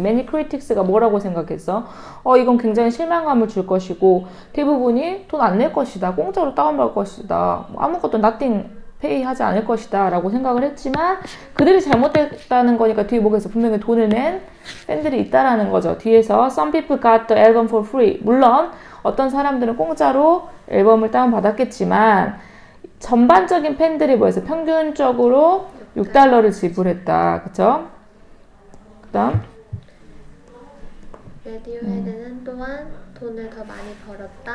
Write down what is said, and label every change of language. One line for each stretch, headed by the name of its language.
English: Many critics
Korean: 가 뭐라고 생각했어? 이건 굉장히 실망감을 줄 것이고 대부분이 돈 안 낼 것이다. 공짜로 다운받을 것이다. 아무것도
English: nothing pay
Korean: 하지 않을 것이다 라고 생각을 했지만 그들이 잘못됐다는 거니까 뒤에 뭐가 있어? 분명히 돈을 낸 팬들이 있다라는 거죠. 뒤에서
English: Some people got the album for free.
Korean: 물론 어떤 사람들은 공짜로 앨범을 다운받았겠지만 전반적인 팬들이 뭐였어요? 평균적으로 6달러를 지불했다. 그쵸? 그 다음 레디오헤드는 또한 돈을 더 많이 벌었다.